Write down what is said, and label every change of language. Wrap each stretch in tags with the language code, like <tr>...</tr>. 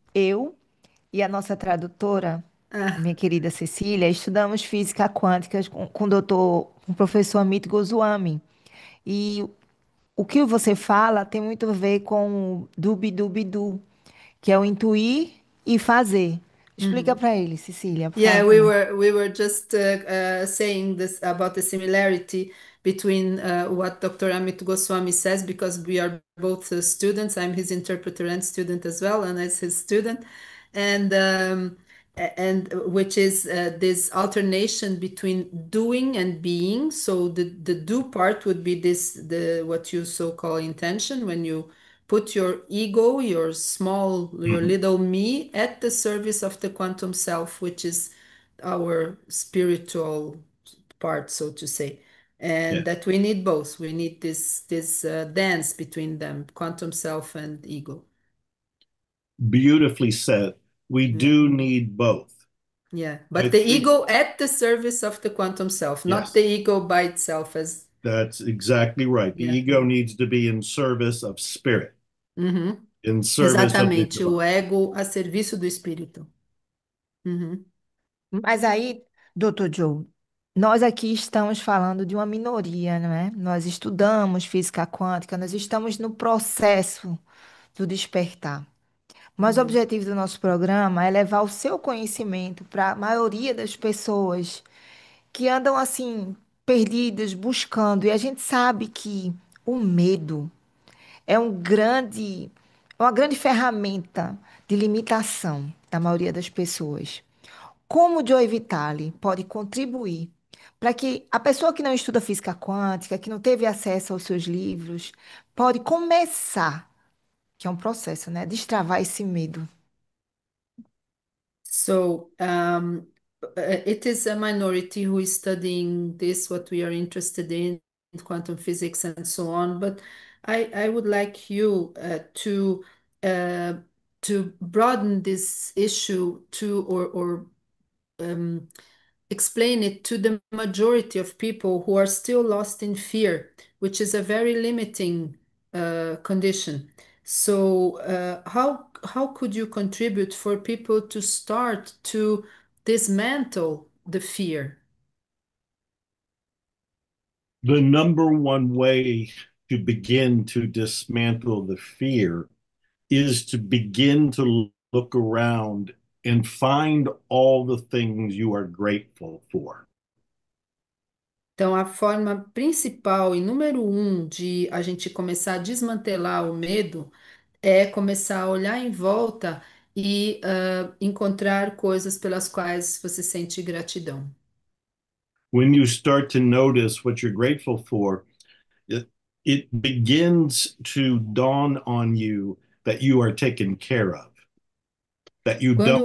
<pt>eu e a nossa tradutora, a Ah, minha querida Cecília, estudamos física quântica com com o professor Amit Goswami. E o que você fala tem muito a ver com o dubi-dubi-du, que é o intuir e fazer. Explica uhum. para ele, Cecília, por</pt> <en>Yeah,</en> <pt>favor.</pt> <en>we were just saying this about the similarity between what Dr. Amit Goswami says because we are both students. I'm his interpreter and student as well, and as his student, and and which is this alternation between doing and being. So the do part would be this the what you so call intention when you put your ego, your small, your little me at the service of the quantum self, which is our spiritual part, so to say. And that we need both. We need this dance between them, quantum self and ego. Beautifully said. We Yeah. do need both. Yeah. I But the ego at the service of the quantum self, not the ego by itself as that's exactly right. The yeah. ego needs to be in service of spirit, Uhum. in service of the</en> <pt>Exatamente, o ego a serviço do espírito. Uhum. Mas aí, doutor Joe, nós aqui estamos falando de uma minoria, não é? Nós estudamos física quântica, nós estamos no processo do despertar. Mas o Uhum. objetivo do nosso programa é levar o seu conhecimento para a maioria das pessoas que andam assim, perdidas, buscando. E a gente sabe que o medo é uma grande ferramenta de limitação da maioria das pessoas. Como o Joe Vitale pode contribuir para que a pessoa que não estuda física quântica, que não teve acesso aos seus livros, pode começar, que é um processo, né? Destravar esse medo.</pt> <en>So it is a minority who is studying this, what we are interested in, quantum physics and so on. But I would like you uh, to broaden this issue to or um, explain it to the majority of people who are still lost in fear, which is a very limiting condition. So, how could you contribute for people to start to dismantle the fear? The number one way to begin to dismantle the fear is to begin to look around and find all the things you are grateful for.</en> <pt>Então, a forma principal e número um de a gente começar a desmantelar o medo é começar a olhar em volta e encontrar coisas pelas quais você sente gratidão.</pt> <en>When you start to notice what you're grateful for, it, it begins to dawn on you that you are taken care of, that you don't</en>